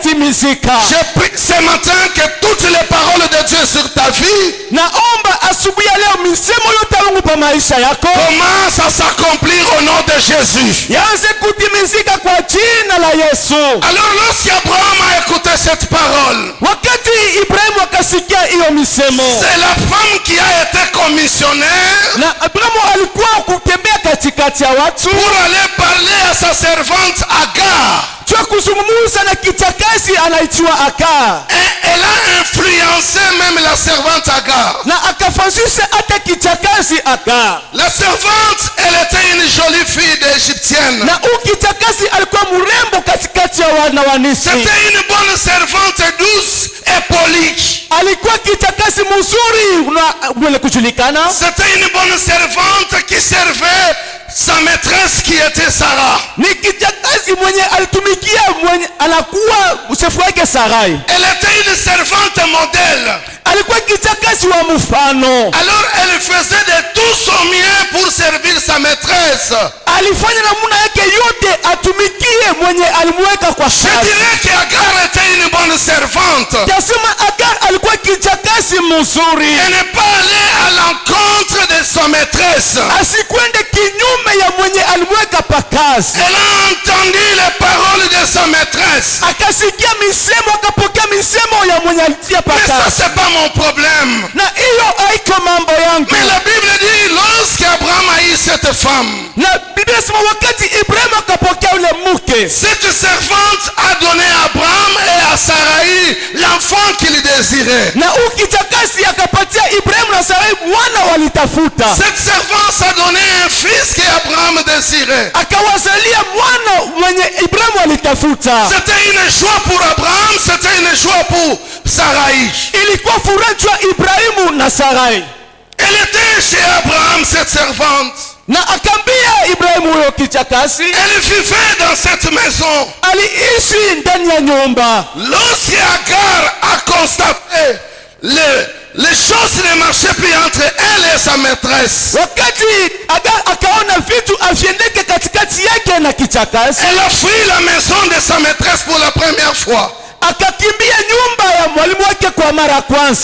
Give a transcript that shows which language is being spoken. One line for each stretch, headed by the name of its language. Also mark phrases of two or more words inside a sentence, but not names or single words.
Swahili: kutimizika.
French: Je prie ce matin que toutes les paroles de Dieu sur ta vie
Swahili: Naomba asubuhi ya leo misemo yote ya Mungu pa maisha yako
French: commencent à s'accomplir au nom de Jésus.
Swahili: yaanze kutimizika kwa jina la Yesu.
French: Alors lorsqu'Abraham a écouté cette parole,
Swahili: Wakati Ibrahimu akasikia hiyo misemo,
French: c'est la femme qui a été commissionnaire
Swahili: na Abrahamu alikuwa kutembea katikati ya watu
French: pour aller parler à sa servante Agar.
Swahili: kwa kuzungumza na kichakazi anaitwa Agar,
French: Et elle a influencé même la servante Agar.
Swahili: na akafanyisha hata kichakazi Agar.
French: La servante, elle était une jolie fille d'Égyptienne.
Swahili: Na ukichakazi alikuwa mrembo katikati ya wana wa Misri.
French: C'était une bonne servante douce et polie.
Swahili: Alikuwa kichakazi mzuri na mwenye kujulikana.
French: C'était une bonne servante qui servait sa maîtresse qui était Sarah.
Swahili: Ni kichakazi mwenye alitumikia mwenye anakuwa mshefu wake Sarai.
French: Elle était une servante modèle.
Swahili: Alikuwa kichakazi wa mfano.
French: Alors elle faisait de tout son mieux pour servir sa maîtresse.
Swahili: Alifanya namna yake yote atumikie mwenye alimweka kwa
French: Je
Swahili: kazi.
French: dirais qu'Agar était une bonne servante.
Swahili: Tasema Agar alikuwa kichakazi mzuri.
French: Elle n'est pas allée à l'encontre de sa maîtresse.
Swahili: Asikwende kinyume ya mwenye alimweka pa kazi.
French: Elle a entendu les paroles de sa maîtresse.
Swahili: Akasikia misemo, akapokea misemo ya mwenye alitia pa
French: Mais ça
Swahili: kazi.
French: c'est pas mon problème.
Swahili: Na hiyo haiko mambo yangu.
French: Mais la Bible dit lorsqu'Abraham a eu cette femme,
Swahili: Na Biblia inasema wakati Ibrahimu akapokea ule mke,
French: cette servante a donné à Abraham et à Sarai l'enfant qu'il désirait.
Swahili: na ukichakasi akapatia Ibrahimu na Sarai mwana walitafuta.
French: Cette servante a donné un fils qu'Abraham désirait.
Swahili: Akawazalia mwana mwenye Ibrahimu alitafuta.
French: C'était une joie pour Abraham, c'était une joie pour Sarai.
Swahili: Ilikuwa furaha kwa Ibrahimu na Sarai.
French: Elle était chez Abraham, cette servante.
Swahili: Na akambia Ibrahimu huyo kichakasi,
French: Elle vivait dans cette maison.
Swahili: aliishi ndani ya nyumba.
French: Lorsqu'Agar a constaté les choses ne marchaient plus entre elle et sa maîtresse,
Swahili: Wakati Agar akaona vitu aviendeke katikati yake na kichakasi,
French: elle a fui la maison de sa maîtresse pour la première fois.
Swahili: akakimbia nyumba ya mwalimu wake kwa mara ya kwanza.